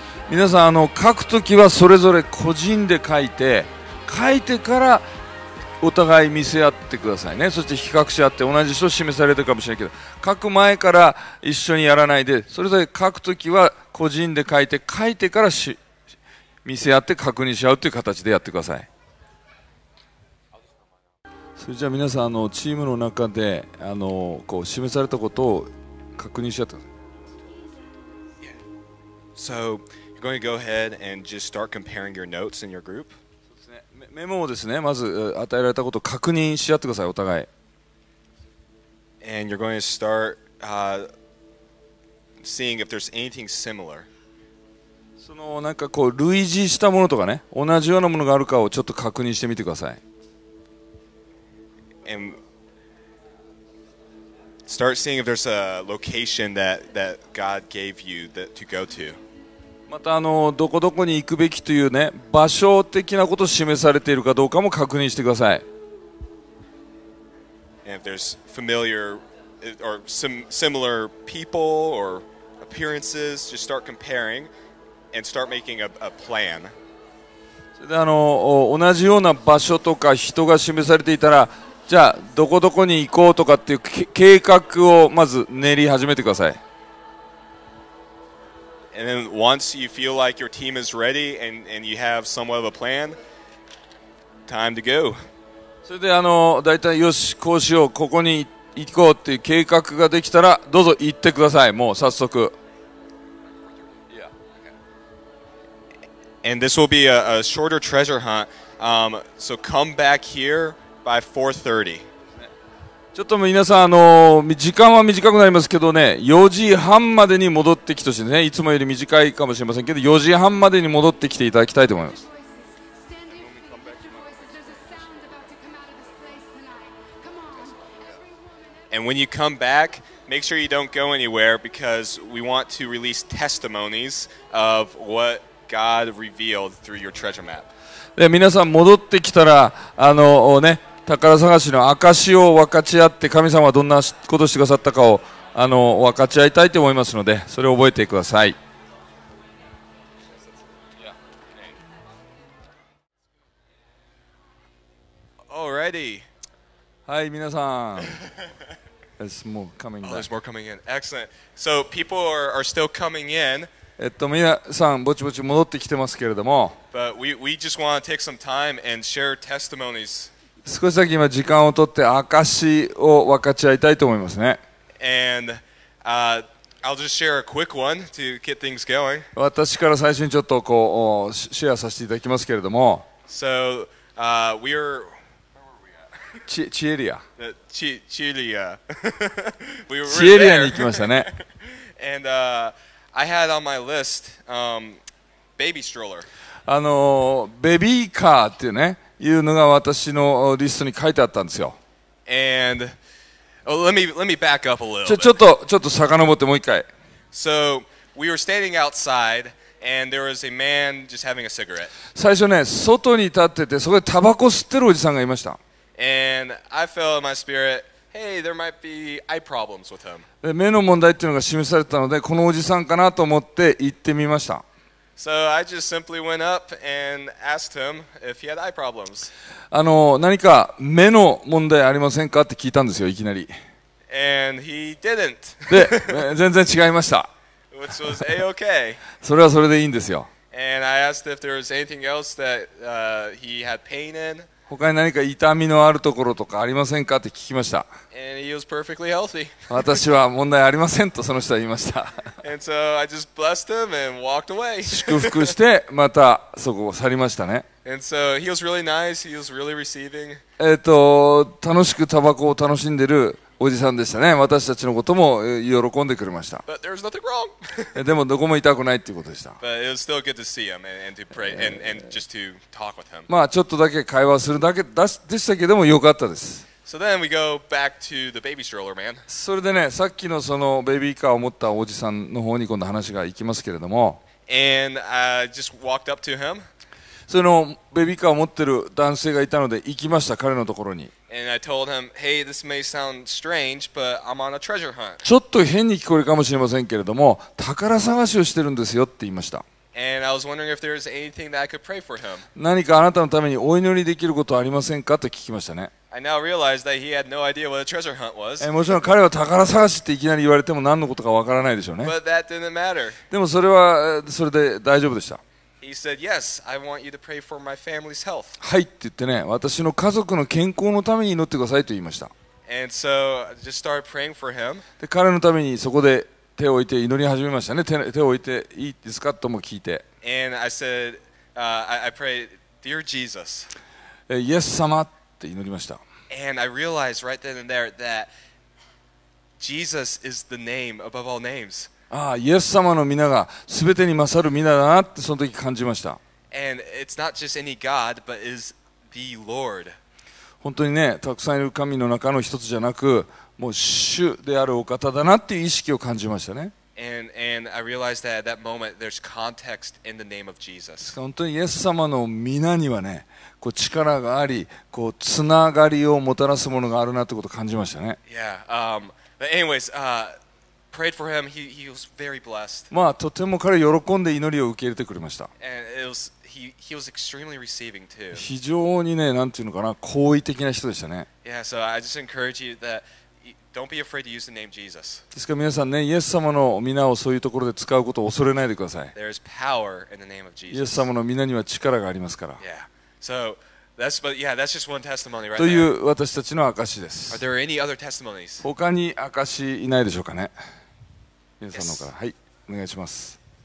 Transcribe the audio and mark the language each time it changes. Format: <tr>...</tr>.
<ja>皆さん書くときはそれぞれ個人で書いてからお互い見せ合ってくださいね。そして比較し合って同じ人示されてるかもしれないけど、書く前から一緒にやらないで、それぞれ書くときは個人で書いてから見せ合って確認し合うという形でやってください。それじゃあ皆さんチームの中でこう示されたことを確認し合ってください。</ja> <en>So you're going to go ahead and just start comparing your notes in your group.</en> <ja>メモをですね、まず与えられたことを確認し合ってください、お互い。</ja> <en>And you're going to start seeing if there's anything similar.</en> <ja>そのなんかこう類似したものとかね、同じようなものがあるかをちょっと確認してみてください。</ja> <en>And start seeing if there's a location that God gave you to go to.</en> <ja>またどこどこに行くべきというね、場所的なことを示されているかどうかも確認してください。</ja> <en>and if there's familiar or similar people or appearances, just start comparing and start making a plan.</en> <ja>それで同じような場所とか人が示されていたら、じゃあどこどこに行こうとかっていう計画をまず練り始めてください。</ja> <en>And then once you feel like your team is ready and you have somewhat of a plan, time to go.</en> <ja>それでだいたいよしこうしようここに行こうっていう計画ができたらどうぞ行ってください。もう早速。</ja> <en>And this will be a shorter treasure hunt. So come back here by 4:30.</en> <ja>ちょっと皆さん時間は短くなりますけどね、4時半までに戻ってきてほしいですね。いつもより短いかもしれませんけど、4時半までに戻ってきていただきたいと思います。</ja> <en>And when you come back, make sure you don't go anywhere because we want to release testimonies of what God revealed through your treasure map.</en> <ja>で皆さん戻ってきたら宝探しの証を分かち合って神様はどんなことをしてくださったかを分かち合いたいと思いますので、それを覚えてください。</ja> <en>Alrighty.</en> <ja>はい皆さん。</ja> <en>There's more coming back. Oh, there's more coming in. Excellent. So people are still coming in.</en> <ja>皆さんぼちぼち戻ってきてますけれども、</ja> <en>But we just want to take some time and share testimonies.</en> <ja>少しだけ今時間をとって証を分かち合いたいと思いますね。</ja> <en>And I'll just share a quick one to get things going.</en> <ja>私から最初にちょっとこうシェアさせていただきますけれども、</ja> <en>So we're</en> <ja>チエリア</ja> <en>Chilia. We were</en> <ja>チエリアに</ja> <en>there.</en> <ja>行きましたね。</ja> <en>And I had on my list baby stroller.</en> <ja>ベビーカーっていうのが私のリストに書いてあったんですよ。</ja> <en>And let me back up a little</en> <ja>ちょ</ja> <en>bit.</en> <ja>っと遡ってもう一回。</ja> <en>So we were standing outside and there was a man just having a cigarette.</en> <ja>最初ね、外に立っててそこでタバコ吸ってるおじさんがいました。</ja> <en>And I felt in my spirit, hey, there might be eye problems with him.</en> <ja>で目の問題っていうのが示されてたので、このおじさんかなと思って行ってみました。</ja> <en>So I just simply went up and asked him if he had eye problems.</en> <ja>何か目の問題ありませんかって聞いたんですよ、いきなり。</ja> <en>And he didn't,</en> <ja>で、全然違いました。</ja> <en>which was A-okay.</en> <ja>それはそれでいいんですよ。</ja> <en>And I asked if there was anything else that he had pain in.</en> <ja>他に何か痛みのあるところとかありませんかって聞きました。</ja> <en>And he was perfectly healthy.</en> <ja>私は問題ありませんとその人は言いました。</ja> <en>And so I just blessed him and walked away.</en> <ja>祝福してまたそこを去りましたね。</ja> <en>And so he was really nice. He was really receiving.</en> <ja>楽しくタバコを楽しんでるおじさんでしたね。私たちのことも喜んでくれました。</ja> <en>But there was nothing wrong.</en> <ja>でもどこも痛くないっていうことでした。</ja> <en>But it was still good to see him and to pray and just to talk with him.</en> <ja>まあちょっとだけ会話するだけでしたけども良かったです。</ja> <en>So then we go back to the baby stroller man.</en> <ja>それでね、さっきのそのベビーカーを持ったおじさんの方に今度話が行きますけれども、</ja> <en>And I just walked up to him.</en> <ja>そのベビーカーを持ってる男性がいたので行きました、彼のところに。</ja> <en>And I told him, hey, this may sound strange, but I'm on a treasure hunt.</en> <ja>ちょっと変に聞こえるかもしれませんけれども、宝探しをしてるんですよって言いました。</ja> <en>And I was wondering if there was anything that I could pray for him.</en> <ja>何かあなたのためにお祈りできることはありませんかと聞きましたね。</ja> <en>I now realize that he had no idea what a treasure hunt was.</en> <ja>もちろん彼は宝探しっていきなり言われても何のことかわからないでしょうね。</ja> <en>But that didn't matter.</en> <ja>でもそれはそれで大丈夫でした。</ja> <en>He said, yes, I want you to pray for my family's health.</en> <ja>はいって言ってね、私の家族の健康のために祈ってくださいと言いました。</ja> <en>And so I just started praying for him.</en> <ja>で彼のためにそこで手を置いて祈り始めましたね。手を置いていいですかとも聞いて。</ja> <en>And I said, I prayed, Dear Jesus.</en> <ja>イエス様って祈りました。</ja> <en>And I realized right then and there that Jesus is the name above all names.</en> <ja>イエス様の皆が全てに勝る皆だなってその時感じました。</ja> <en>And it's not just any God, but is the Lord.</en> <ja>本当にね、たくさんいる神の中の一つじゃなく、もう主であるお方だなっていう意識を感じましたね。</ja> <en>And I realized that at that moment there's context in the name of Jesus.</en> <ja>本当にイエス様の皆にはね、こう力があり、こうつながりをもたらすものがあるなということを感じましたね。</ja> <en>Yeah. But anyways, prayed for him. He was very blessed.</en> <ja>まあとても彼喜んで祈りを受け入れてくれました。</ja> <en>And he was extremely receiving too.</en> <ja>非常にね、なんていうのかな、好意的な人でしたね。</ja> <en>Yeah. So I just encourage you that don't be afraid to use the name Jesus.</en> <ja>ですから皆さんね、イエス様の皆をそういうところで使うことを恐れないでください。</ja> <en>There's power in the name of</en> <ja>イエス様の皆には力がありますから。</ja> <en>Yeah. So that's just one testimony right</en> <ja>とい</ja> <en>there.</en> <ja>う私たちの証で</ja> <en>Are</en> <ja>す。</ja> <en>there any other testimonies?</en> <ja>他に証いないでしょうかね。皆さんの方から、はい、お願いします。</ja>